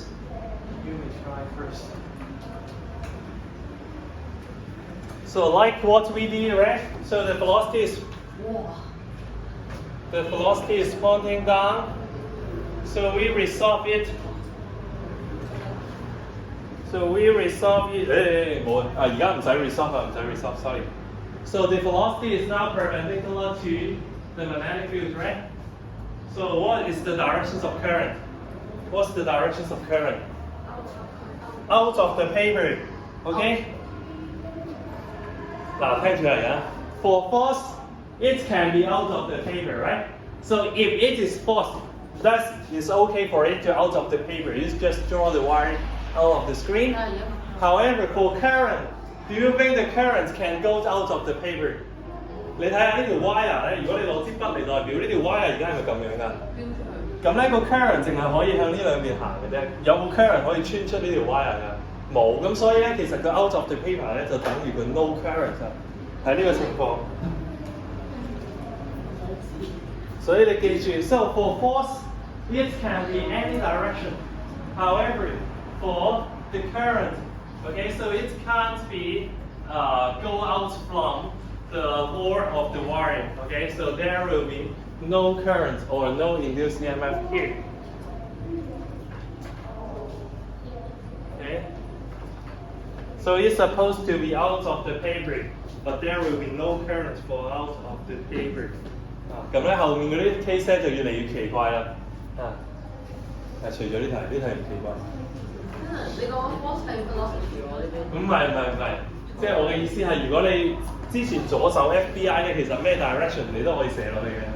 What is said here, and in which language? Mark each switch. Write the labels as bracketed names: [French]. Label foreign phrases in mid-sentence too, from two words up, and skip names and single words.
[English] You may try first. So like what we did, right? So the velocity is pointing down. So we resolve it. [Cantonese] 冇啊！而家唔使 resolve 啊，唔使 resolve。Sorry. [English] So the velocity is now perpendicular to the magnetic field, right? So what is the directions of current? What's the directions of current? Out of the paper. Okay? [Cantonese] 嗱，聽住嚟啊 [English] For force, it can be out of the paper, right? So if it is force, that is okay for it to out of the paper. You just draw the wire out of the screen. However, for current, do you think the current can go out of the paper? [Cantonese] 你睇下呢條 wire 咧，如果你攞支筆嚟代表呢條 wire 而家係咪咁樣㗎？咁咧個 current 淨係可以向呢兩邊行嘅啫，有冇 current 可以穿出呢條 wire 㗎？冇，咁所以咧其實佢 [English] out of the paper [Cantonese] 咧就等於佢 [English] no current [Cantonese] 啊，喺呢個情況。所以你記住 [English] ，so for force it can be any direction. However, for the current, okay, so it can't be go out from the bore of the wire. Okay, so there will be no current or no induced EMF here. Okay. So it's supposed to be out of the paper, but there will be no current flow out of the paper. [Cantonese] 咁咧後面嗰啲 case 咧就越嚟越奇怪啦。除咗呢題唔奇怪。你講 force 係 velocity 喎呢邊？唔係，即係我嘅意思係，如果你之前左手 FBI 咧，其實咩 direction 你都可以射落去嘅，係咪？